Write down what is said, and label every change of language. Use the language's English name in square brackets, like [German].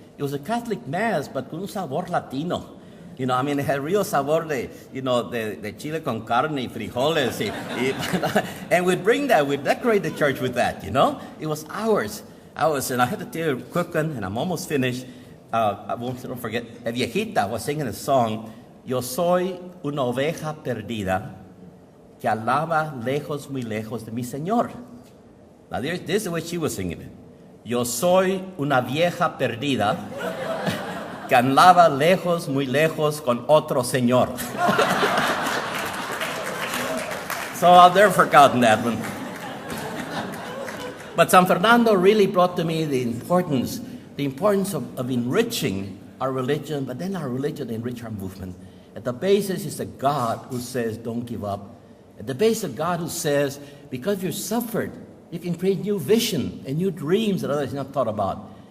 [English] It was a Catholic mass, but [Spanish] con un sabor latino. [English] It had real [Spanish] sabor de chile con carne y frijoles. [English] And we'd bring that, we'd decorate the church with that, It was ours. And I had to tell you quick one, and I'm almost finished. Don't forget, a viejita was singing a song, [Spanish] Yo soy una oveja perdida que alaba lejos, muy lejos de mi Señor. [English] Now this is the way she was singing it. [Spanish] Yo soy una vieja perdida que alaba lejos, muy lejos con otro Señor. [English] So I've never forgotten that one. But San Fernando really brought to me the importance of enriching our religion, but then our religion enrich our movement. At the basis is a God who says, don't give up. At the base of God who says, because you suffered, you can create new vision and new dreams that others have not thought about.